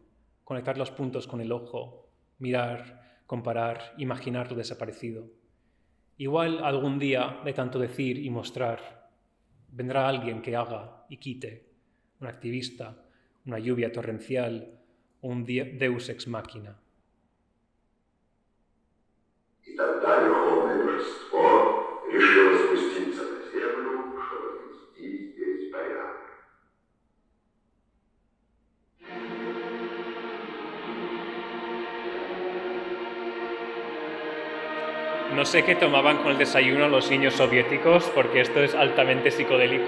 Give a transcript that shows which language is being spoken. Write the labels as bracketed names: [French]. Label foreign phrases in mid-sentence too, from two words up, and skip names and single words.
[Spanish] Conectar los puntos con el ojo, mirar, comparar, imaginar lo desaparecido. Igual algún día, de tanto decir y mostrar, vendrá alguien que haga y quite, un activista, una lluvia torrencial, un [Latin] deus ex machina. [Russian] И тогда Верховное Божество решило спуститься на землю, чтобы навести здесь порядок. [Spanish] No sé qué tomaban con el desayuno los niños soviéticos, porque esto es altamente psicodélico.